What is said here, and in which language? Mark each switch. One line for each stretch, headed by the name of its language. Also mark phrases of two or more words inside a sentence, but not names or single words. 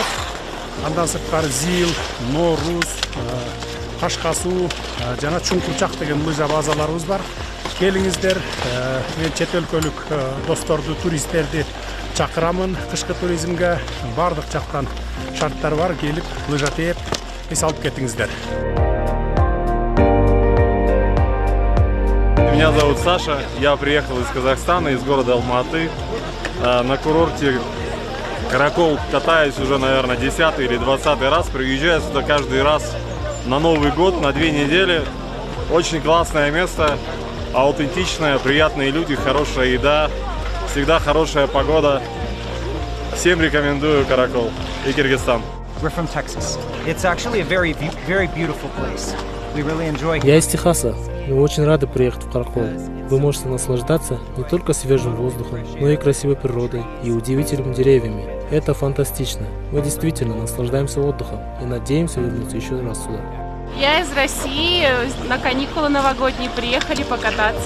Kyrgyz: Андан сырткары Зил, Нооруз, Ташкасуу жана Чуңкурчак деген лыжа базаларыбыз бар. Келиңиздер, мен чет өлкөлүк досторду, туристтерди чакырамын кышкы туризмге. Бардык жактан шарттар бар, келип лыжа тээп эс алып кетиңиздер.
Russian: Меня зовут Саша, я приехал из Казахстана, из города Алматы. На курорте Каракол катаюсь уже, наверное, 10-й или 20-й раз. Приезжаю сюда каждый раз на Новый год, на 2 недели. Очень классное место, аутентичное, приятные люди, хорошая еда, всегда хорошая погода. Всем рекомендую Каракол и Кыргызстан.
English: We're from Texas. It's actually a very beautiful place. We really enjoy.
Russian: Я из Техаса. Мы очень рады приехать в Каракол. Вы можете наслаждаться не только свежим воздухом, но и красивой природой и удивительными деревьями. Это фантастично. Мы действительно наслаждаемся отдыхом и надеемся вернуться еще раз сюда. Я из России, на каникулы новогодние приехали покататься.